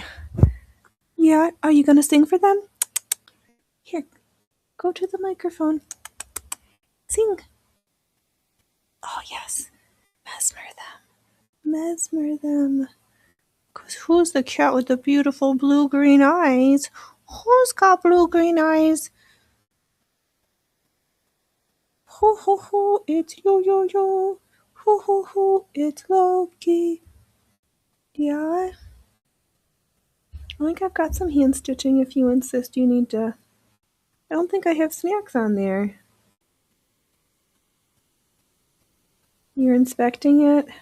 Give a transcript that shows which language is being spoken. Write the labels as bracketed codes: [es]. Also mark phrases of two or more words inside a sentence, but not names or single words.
[en] Yeah, are you going to sing for them? Here, go to the microphone. Sing. Oh, yes. Mesmer them. Because who's the cat with the beautiful blue-green eyes? Who's got blue-green eyes? Ho, ho, ho, it's yo. Ho, ho, ho, it's Loki. Yeah. I think I've got some hand stitching if you insist you need to. I don't think I have snacks on there. You're inspecting it?